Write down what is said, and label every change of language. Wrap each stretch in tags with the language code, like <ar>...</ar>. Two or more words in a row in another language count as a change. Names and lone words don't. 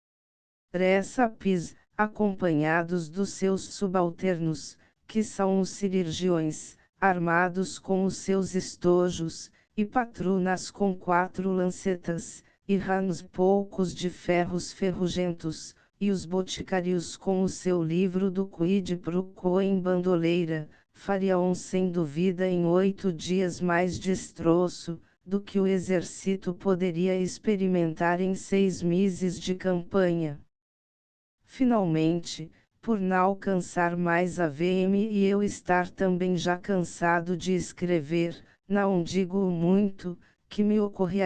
<pt>recipes, acompanhados dos seus subalternos, que são os cirurgiões, armados com os seus estojos, e patrunas com 4 lancetas, e ramos poucos de ferros ferrugentos, e os boticários com o seu livro do</pt> <la>quid pro quo</la> <pt>em bandoleira, fariam sem dúvida em 8 dias mais destroço, do que o exército poderia experimentar em 6 meses de campanha. Finalmente, por não alcançar mais a VM e eu estar também já cansado de escrever, não digo muito, que me ocorre a</pt>